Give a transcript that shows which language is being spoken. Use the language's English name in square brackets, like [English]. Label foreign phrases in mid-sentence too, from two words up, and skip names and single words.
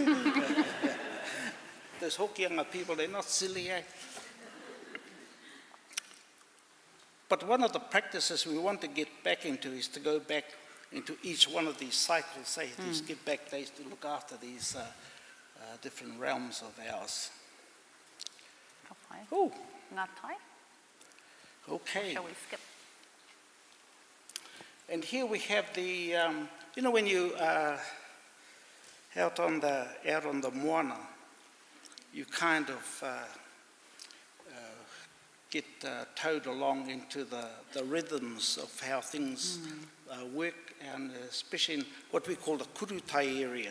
[English] Those Hokianga people, they're not silly, eh? But one of the practices we want to get back into is to go back into each one of these cycles, say, these give back days to look after these different realms of ours. [Māori] Kapai. Oh, Ngā tai. [English] okay. Shall we skip? And here we have the, you know, when you out on the moana, you kind of get towed along into the rhythms of how things work, and especially in what we call the kurutai area.